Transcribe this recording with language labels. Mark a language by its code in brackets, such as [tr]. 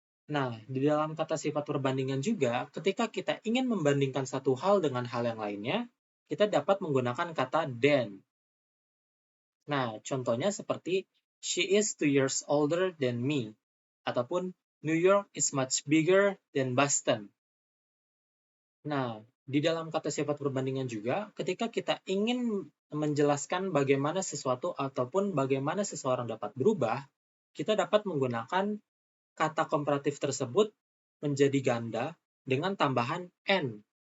[id] Nah, di dalam kata sifat perbandingan juga, ketika kita ingin membandingkan satu hal dengan hal yang lainnya, kita dapat menggunakan kata than. Nah, contohnya seperti [en] she is 2 years older than me, [id] ataupun [en] New York is much bigger than Boston. [id] Nah, di dalam kata sifat perbandingan juga, ketika kita ingin menjelaskan bagaimana sesuatu ataupun bagaimana seseorang dapat berubah, kita dapat menggunakan kata komparatif tersebut menjadi ganda dengan tambahan "and".